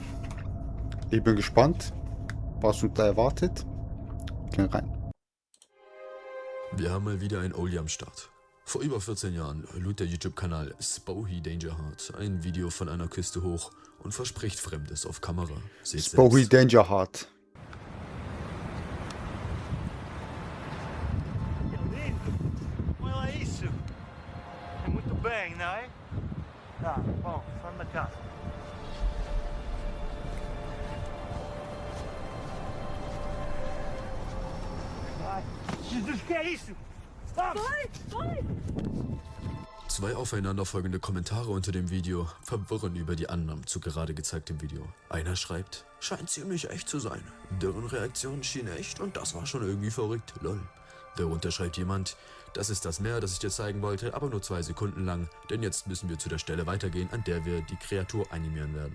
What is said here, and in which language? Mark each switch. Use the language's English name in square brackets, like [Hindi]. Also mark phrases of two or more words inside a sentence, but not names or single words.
[German] Ich bin gespannt, was uns da erwartet. Gehen rein. Wir haben mal wieder ein Oldie am Start. Vor über 14 Jahren lud der YouTube-Kanal Spohy Danger Heart ein Video von einer Küste hoch und verspricht Fremdes auf Kamera. Seht Spohy selbst. Danger Heart. [Portuguese] Olha isso! É muito bem, não é? Tá, bom, só na casa. Vai! Jesus, que é isso? Vamos! [German] Zwei aufeinanderfolgende Kommentare unter dem Video verwirren über die Annahmen zu gerade gezeigtem Video. Einer schreibt, scheint ziemlich echt zu sein. Deren Reaktion schien echt und das war schon irgendwie verrückt, lol. Darunter schreibt jemand, das ist das Meer, das ich dir zeigen wollte, aber nur 2 Sekunden lang, denn jetzt müssen wir zu der Stelle weitergehen, an der wir die Kreatur animieren werden.